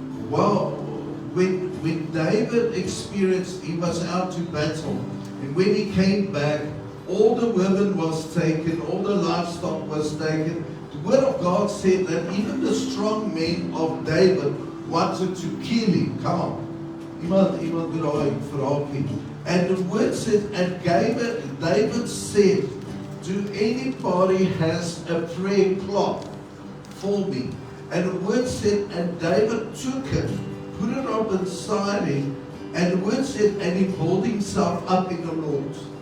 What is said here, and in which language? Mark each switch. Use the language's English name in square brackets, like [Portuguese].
[English] Well, when David experienced, he was out to battle, and when he came back, all the women was taken, all the livestock was taken. The word of God said that even the strong men of David wanted to kill him. Come on. [Afrikaans] Iemand moet daai verhaal ken. [English] And the word said, and David said, do anybody has a prayer cloth for me? And the word said, and David took it, put it up inside him, and the word said, and he pulled himself up in the Lord.